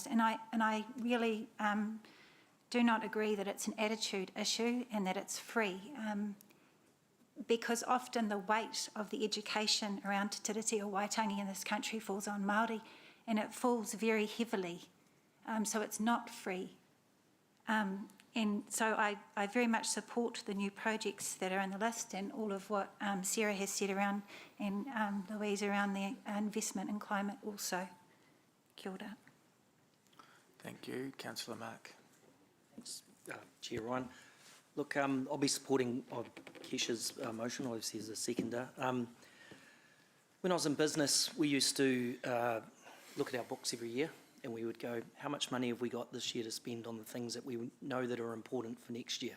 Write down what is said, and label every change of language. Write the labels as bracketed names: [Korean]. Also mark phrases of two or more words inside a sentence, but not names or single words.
[English] And I really do not agree that it's an attitude issue and that it's free, because often the weight of the education around Te Tiriti o Waitangi in this country falls on Māori, and it falls very heavily, so it's not free. And so I very much support the new projects that are on the list and all of what Sarah has said around, and Louise around the investment in climate also. [Māori] Kia ora. [English] Thank you. Councillor Mark. Thanks, Chair Ryan. Look, I'll be supporting Kesha's motion, obviously as a seconder. When I was in business, we used to look at our books every year, and we would go, how much money have we got this year to spend on the things that we know that are important for next year?